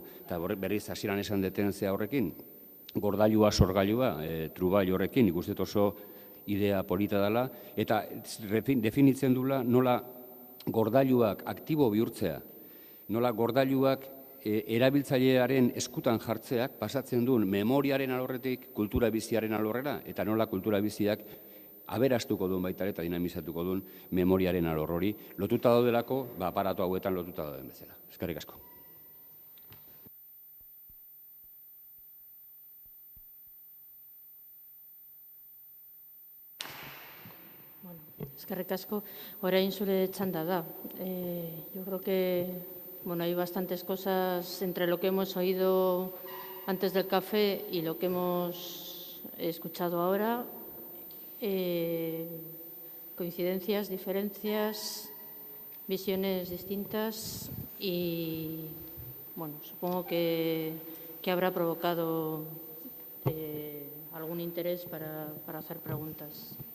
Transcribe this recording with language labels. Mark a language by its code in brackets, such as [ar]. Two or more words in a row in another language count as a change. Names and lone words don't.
[eu] Eta berriz hasieran esan deten zea horrekin, gordailua, sorgailua, trubail horrekin, ikustet oso idea polita dela, eta definitzen dula nola gordailuak aktibo bihurtzea, nola gordailuak erabiltzailearen eskutan jartzeak pasatzen duen memoriaren alorretik kultura biziaren alorrera, eta nola kultura biziak aberastuko duen baita eta dinamizatuko duen memoriaren alor hori, lotuta daudelako, aparatu hauetan lotuta dauden bezala. Eskerrik asko. Eskerrik asko, orain zure txanda da. [es] Yo creo que hay bastantes cosas entre lo que hemos oído antes del café y lo que hemos escuchado ahora. Coincidencias, diferencias, visiones distintas y, supongo que habrá provocado algún interés para hacer preguntas.